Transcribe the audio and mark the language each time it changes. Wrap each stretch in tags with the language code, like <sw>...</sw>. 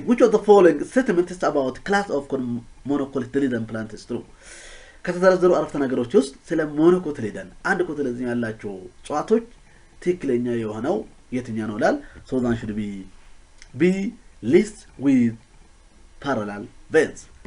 <en>Which of the following statements about class of monocotyledon plant is true?</en> <am>ከተዘረዘሩ አረፍተ ነገሮች ውስጥ ስለ monocotyledon አንድ ኮትሌድን ያላቸው እጽዋቶች ትክክለኛ የሆነው የትኛው ነው ይላል?</am> <en>So that should be B. Leaves with parallel veins.</en>